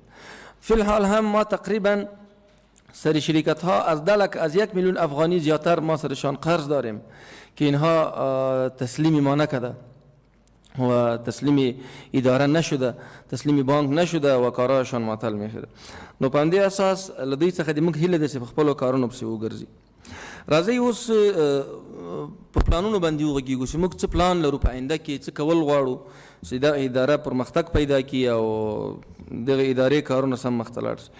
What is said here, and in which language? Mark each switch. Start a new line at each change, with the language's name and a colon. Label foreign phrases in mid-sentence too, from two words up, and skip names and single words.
Persian: فی الحال هم ما تقریبا سری شرکت ها از 1 میلیون افغانی زیادتر ما سرشان قرض داریم که اینها تسلیمی ما نکرده و تسلیمی اداره نشده، تسلیمی بانک نشده و کارهایشان معطل میشه.
Pashto: نو په همدې اساس له دوی څخه د موږ هیله ده چې په خپلو کارونو پسې وګرځي. راځئ اوس په پلانونو باندې وغږیږو چې موږ څه پلان لرو په آینده کې، څه کول غواړو چې دغه اداره پرمختګ پیدا کړي او دغه ادارې کارونه سم مخته لاړ شي.